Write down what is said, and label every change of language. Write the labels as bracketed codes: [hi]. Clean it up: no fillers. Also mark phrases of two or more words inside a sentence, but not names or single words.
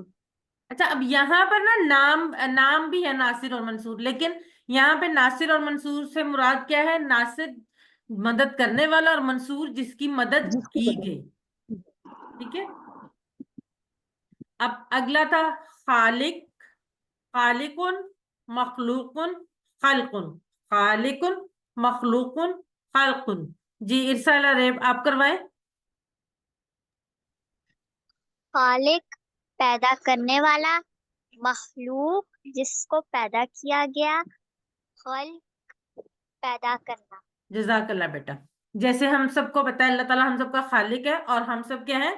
[hi] अच्छा, अब यहाँ पर ना नाम भी है नासिर और मंसूर, लेकिन यहाँ पे नासिर और मंसूर से मुराद क्या है? नासिर मदद करने वाला और मंसूर जिसकी मदद जिसकी की मदद। गई। ठीक है। अब अगला था खालिक, [ar] خالقٌ، مخلوقٌ، خلقٌ، خالقٌ، مخلوقٌ، خلقٌ. [hi] जी इरसाला रेब आप करवाए। खालिक पैदा करने वाला, मखलूक जिसको पैदा किया गया, खल्क पैदा करना। जजाकल्ला बेटा। जैसे हम सबको पता है अल्लाह ताला हम सबका खालिक है और हम सब क्या है?